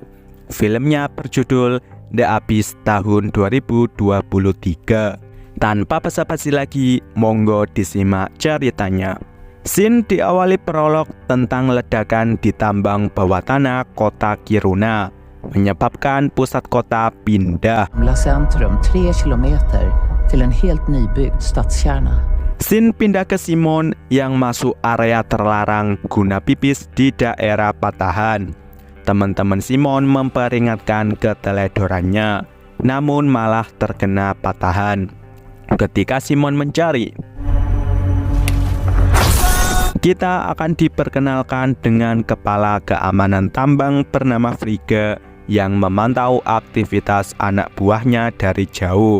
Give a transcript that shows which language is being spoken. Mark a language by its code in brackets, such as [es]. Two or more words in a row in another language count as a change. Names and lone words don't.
[id] Filmnya berjudul The Abyss tahun 2023. Tanpa basa-basi lagi, monggo disimak ceritanya. Scene diawali prolog tentang ledakan di tambang bawah tanah kota Kiruna, menyebabkan pusat kota pindah. [sv] Centrum 3 kilometer till en helt nybyggd stadskärna. [id] Scene pindah ke Simon yang masuk area terlarang guna pipis di daerah Patahan. Teman-teman Simon memperingatkan keteledorannya, namun malah terkena patahan. Ketika Simon mencari, kita akan diperkenalkan dengan kepala keamanan tambang bernama Frigga yang memantau aktivitas anak buahnya dari jauh.